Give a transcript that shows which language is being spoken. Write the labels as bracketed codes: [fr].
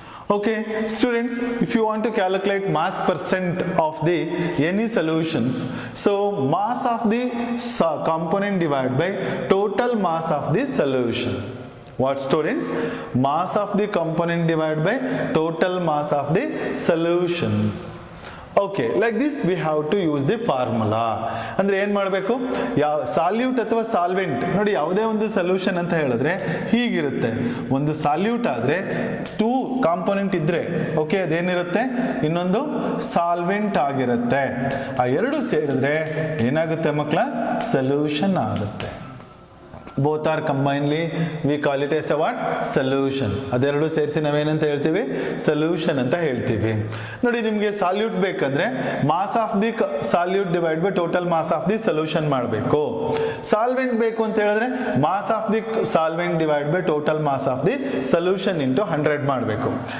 [en] Okay, students, if you want to calculate mass percent of the any solutions, so mass of the component divided by total mass of the solution. What, students? Mass of the component divided by total mass of the solutions. Okay, like this we have to use the formula. [kn] ಅಂದ್ರೆ ಏನು ಮಾಡಬೇಕು? ಯಾವ salute ಅಥವಾ solvent ನೋಡಿ, ಯಾವುದೇ ಒಂದು solution ಅಂತ ಹೇಳಿದ್ರೆ ಹೀಗಿರುತ್ತೆ. ಒಂದು ಸಾಲ್ಯೂಟ್ ಆದ್ರೆ 2 ಕಾಂಪೋನೆಂಟ್ ಇದ್ರೆ, ಓಕೆ, ಅದೇನಿರುತ್ತೆ? ಇನ್ನೊಂದು ಸಾಲ್ವೆಂಟ್ ಆಗಿರುತ್ತೆ. ಆ ಎರಡು ಸೇರಿದ್ರೆ ಏನಾಗುತ್ತೆ ಮಕ್ಕಳ? ಸೊಲ್ಯೂಷನ್ ಆಗುತ್ತೆ. [en] Both are combinedly, we call it as a what? [kn] Solution. ಅದೆರಡು ಸೇರಿಸಿ ನಾವೇನಂತ ಹೇಳ್ತೀವಿ? ಸೊಲ್ಯೂಷನ್ ಅಂತ ಹೇಳ್ತೀವಿ. ನೋಡಿ, ನಿಮಗೆ ಸಾಲ್ಯೂಟ್ ಬೇಕಂದ್ರೆ [en] mass of the solute divide by total mass of the solution [kn] ಮಾಡಬೇಕು. ಸಾಲ್ವೆಂಟ್ ಬೇಕು ಅಂತ ಹೇಳಿದ್ರೆ [en] mass of the solvent divide by total mass of the solution into 100 [kn] ಮಾಡಬೇಕು.